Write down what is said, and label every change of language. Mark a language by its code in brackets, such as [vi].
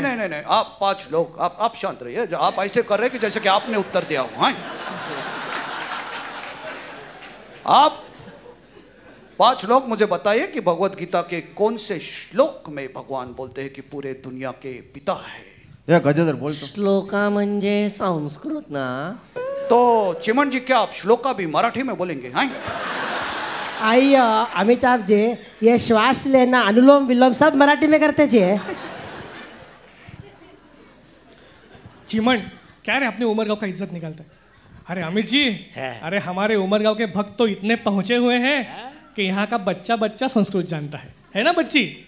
[hi] नहीं नहीं नहीं, आप 5 लोग आप शांत रहिए। आप ऐसे कर रहे हैं कि जैसे कि आपने उत्तर दिया हो। हाँ आप 5 लोग मुझे बताइए कि भगवत गीता के कौन से श्लोक में भगवान बोलते हैं कि पूरे दुनिया के पिता है? [mr] या गजोदर बोल तो। श्लोका म्हणजे संस्कृत ना? [hi] तो चिमन जी क्या आप श्लोका भी मराठी में बोलेंगे? हाँ आइए अमिताभ जी, ये श्वास लेना, अनुलोम विलोम सब मराठी में करते जी। चिमन क्या रे अपने उमर गांव का इज्जत निकालता है? अरे अमित जी, अरे हमारे उमर गांव के भक्त तो इतने पहुंचे हुए हैं कि यहाँ का बच्चा बच्चा संस्कृत जानता है ना बच्ची?